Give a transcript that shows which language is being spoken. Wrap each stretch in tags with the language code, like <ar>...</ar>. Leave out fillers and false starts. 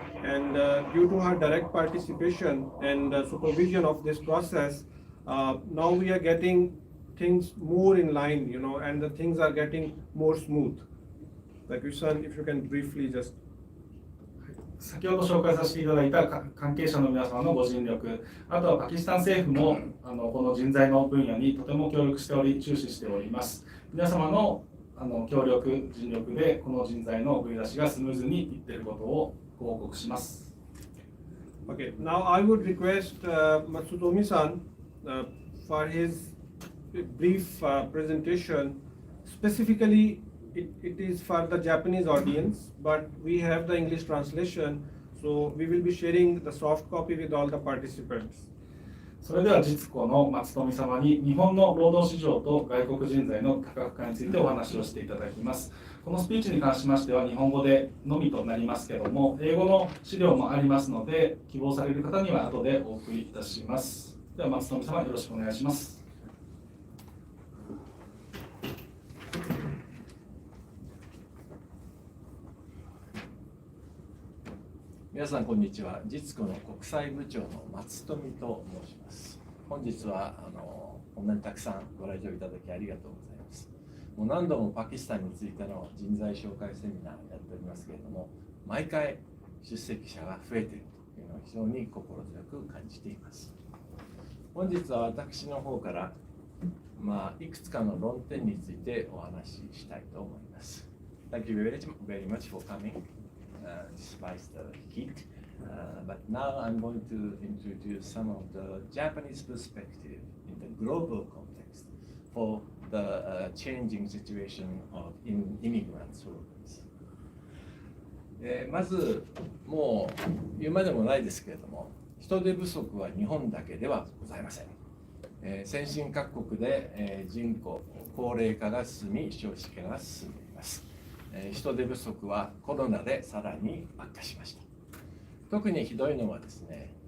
<en>And due to her direct participation and supervision of this process, now we are getting things more in line, and the things are getting more smooth. Like you said, if you can briefly just.</en> <ja>先ほど紹介させていただいた関係者の皆様のご尽力、あとはパキスタン政府もこの人材の分野にとても協力しており、注視しております。皆様の協力、尽力でこの人材の送り出しがスムーズにいっていることをご報告します。</ja> <en>Okay, now I would request Matsutomi-san for his brief presentation. Specifically, it is for the Japanese audience, but we have the English translation, so we will be sharing the soft copy with all the participants.</en> <ja>それでは実子の松富様に日本の労働市場と外国人材の多角化についてお話をしていただきます。このスピーチに関しましては日本語でのみとなりますけども、英語の資料もありますので、希望される方には後でお送りいたします。では松富様よろしくお願いします。皆さんこんにちは。実子の国際部長の松富と申します。本日はこんなにたくさんご来場いただきありがとうございます。もう何度もパキスタンについての人材紹介セミナーをやっておりますけれども、毎回出席者が増えているというのを非常に心強く感じています。本日は私の方からいくつかの論点についてお話ししたいと思います。</ja> <en>Thank you very much for coming.Despite the heat, but now I'm going to introduce some of the Japanese perspective in the global context for the changing situation of immigrant workers.</en> <ja>まずもう言うまでもないですけれども、人手不足は日本だけではございません。先進各国で人口高齢化が進み、少子化が進んでいます。人手不足はコロナでさらに悪化しました。特にひどいのはですね、</ja>